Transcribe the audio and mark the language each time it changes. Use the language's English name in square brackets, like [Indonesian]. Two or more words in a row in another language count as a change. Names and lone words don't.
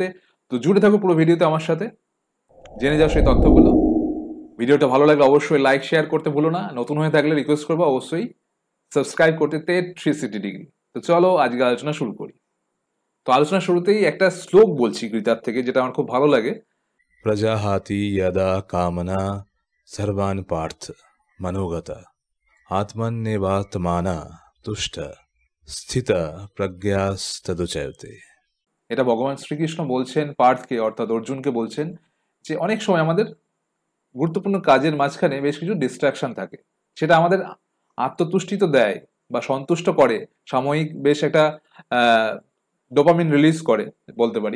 [Bangla] তো জুড়ে থাকো পুরো ভিডিওতে আমার সাথে, জেনে যাও সেই তথ্যগুলো। ভিডিওটা ভালো লাগলে অবশ্যই [English] like share [Bangla] করতে ভুলো না, নতুন হয়ে থাকলে রিকোয়েস্ট করবো অবশ্যই সাবস্ক্রাইব করতে টেট 360 ডিগ্রি। তো চলো আজকে আলোচনা শুরু করি। তো আলোচনা শুরুতেই একটা শ্লোক বলছি গীতার থেকে, যেটা আমার খুব ভালো লাগে। [Sanskrit] प्रजाहाति यदा कामना सर्वान् पार्थ मनोगता आत्मन्येवात्माना तुष्ट স্থিত প্রজ্ঞাস্তদুচ্যতে। [Bangla] এটা ভগবান শ্রীকৃষ্ণ বলছেন পার্থকে, অর্থাৎ অর্জুনকে বলছেন যে অনেক সময় আমাদের গুরুত্বপূর্ণ কাজের মাঝখানে বেশ কিছু ডিস্ট্রাকশন থাকে, সেটা আমাদের আত্মতুষ্টি তো দেয় বা সন্তুষ্ট করে, সাময়িক বেশ একটা [English] dopamine release [Bangla] করে বলতে পারি।